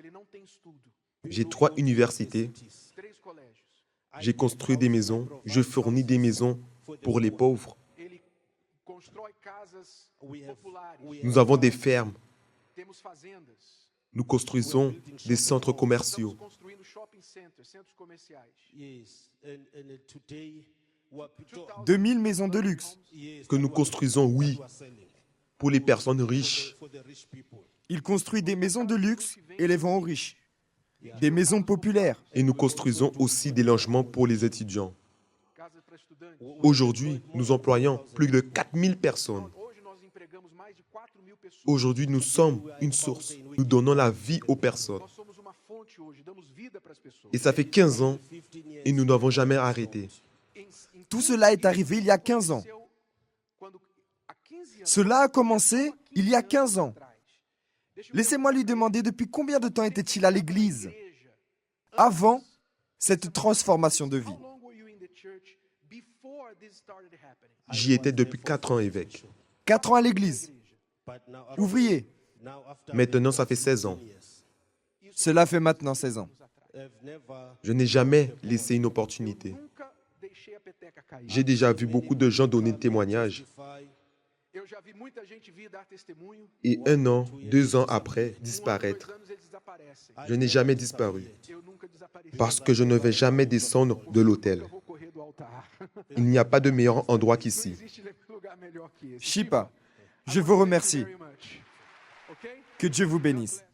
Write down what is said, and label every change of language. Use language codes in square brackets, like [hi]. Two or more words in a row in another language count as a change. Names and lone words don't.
[pt] Ele não tem estudo. [fr] J'ai 3 universités. [pt] 3 colégios. [fr] J'ai construit des maisons. Je fournis des maisons pour les pauvres. [pt] Ele constrói casas populares. [fr] Nous avons des fermes. [pt] Temos fazendas. [fr] Nous construisons des centres commerciaux. [pt] Estamos construindo [en] shopping centers, [pt] centros comerciais. [fr] 2000 maisons de luxe. Que nous construisons, oui, pour les personnes riches. Il construit des maisons de luxe et les vend aux riches. Des maisons populaires. Et nous construisons aussi des logements pour les étudiants. [pt] Casas para estudantes. [fr] Aujourd'hui, nous employons plus de 4000 personnes. [pt] Hoje nós empregamos mais de 4.000 pessoas. [fr] Aujourd'hui, nous sommes une source. Nous donnons la vie aux personnes. [pt] Nós somos uma fonte hoje, damos vida para as pessoas. [fr] Et ça fait 15 ans et nous n'avons jamais arrêté. Tout cela est arrivé il y a 15 ans. [pt] Quando há 15 anos [fr] Cela a commencé il y a 15 ans. [pt] atrás. Deixa eu [fr] Laissez-moi lui demander depuis combien de temps était-il à l'église [pt] igreja. [fr] avant cette transformation de vie. [en] How long were you in the church before this started happening? [fr] J'y étais depuis 4 ans évêque. 4 ans à l'église. Ouvrier. Maintenant, ça fait 16 ans. Cela fait maintenant 16 ans. Je n'ai jamais laissé une opportunité. [pt] Nunca deixei a peteca cair. [fr] J'ai déjà vu beaucoup de gens donner témoignages. [pt] Eu já vi muita gente vir dar testemunho. [fr] Et 1 an, 2 ans après, 2 disparaître. [pt] anos eles desaparecem. [fr] Je n'ai jamais disparu. [pt] Eu nunca desapareci. [fr] Parce que je ne vais jamais descendre de l'autel. [pt] Eu vou correr do altar. [fr] Il n'y a pas de meilleur endroit [pt] Não [fr] qu'ici. [pt] existe lugar melhor que esse. [fr] Shipa, je vous remercie. [en] Very much. Okay? [fr] Que Dieu vous bénisse.